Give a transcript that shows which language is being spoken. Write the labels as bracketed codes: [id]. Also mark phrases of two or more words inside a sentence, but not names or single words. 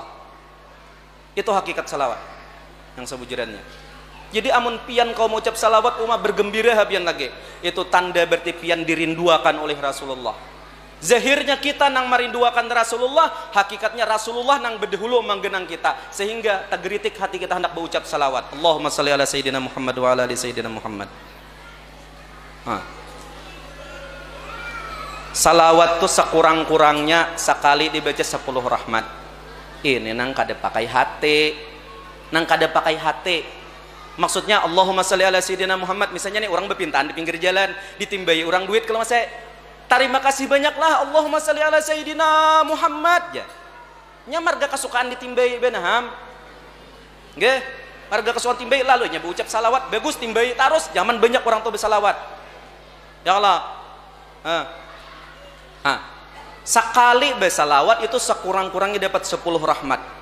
[bjn] Itu hakikat salawat yang sebujurannya. Jadi amun pian kau mengucap salawat umat bergembira habian lagi, itu tanda berarti pian dirinduakan oleh Rasulullah. Zahirnya kita nang merinduakan Rasulullah, hakikatnya Rasulullah nang berdahulu menggenang kita, sehingga tegeritik hati kita hendak berucap salawat. [ar] اللهم صل على سيدنا محمد وعلى آل سيدنا محمد. [bjn] Salawat tuh sekurang-kurangnya sekali dibaca 10 rahmat. Ini nang kada pakai hati. Maksudnya [ar] اللهم صل على سيدنا محمد, [bjn] misalnya nih orang berpintaan di pinggir jalan, ditimbai orang duit kalau masih terima kasih banyaklah [ar] اللهم صل على سيدنا محمد [bjn] ya. Nya marga kesukaan ditimbai benaham. Nggih, marga kesukaan timbai lalu nya berucap salawat bagus timbai terus, zaman banyak orang tuh bersalawat. Ya Allah. Sekali bersalawat itu sekurang-kurangnya dapat 10 rahmat.